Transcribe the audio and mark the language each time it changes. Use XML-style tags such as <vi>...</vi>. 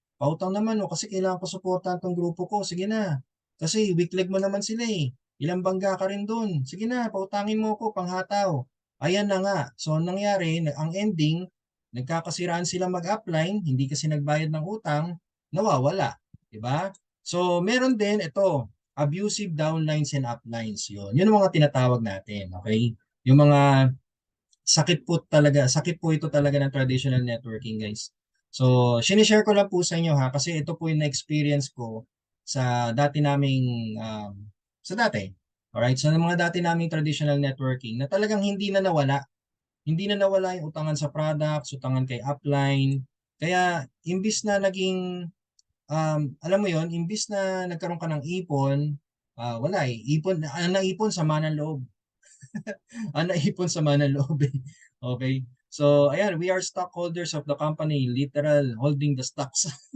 <tl>Pautang naman, no, kasi kailangan ko suportahan tong grupo ko. Sige na. Kasi weak leg mo naman sila eh. Ilang bangga ka rin dun. Sige na, pautangin mo ko, panghataw. Ayan na nga. So, ang nangyari, ang ending, nagkakasiraan sila mag-upline, hindi kasi nagbayad ng utang, nawawala. Diba? So, meron din ito,</tl> <en>abusive downlines and uplines.</en> <tl>Yun ang mga tinatawag natin. Okay? Yung mga sakit po ito talaga ng traditional networking, guys. So, sinishare ko lang po sa inyo ha, kasi ito po yung na-experience ko sa dati naming, sa dati. Alright? So, ng mga dati naming traditional networking na talagang hindi na nawala. Hindi na nawala yung utangan sa products, utangan kay upline. Kaya, imbis na naging alam mo yon, imbis na nagkaroon ka ng ipon, wala eh. Ang naipon sama ng loob. Ang naipon sama ng loob eh. Okay?</tl> <en>So,</en> <tl>ayan,</tl> <en>we are stockholders of the company, literal holding the stocks.</en>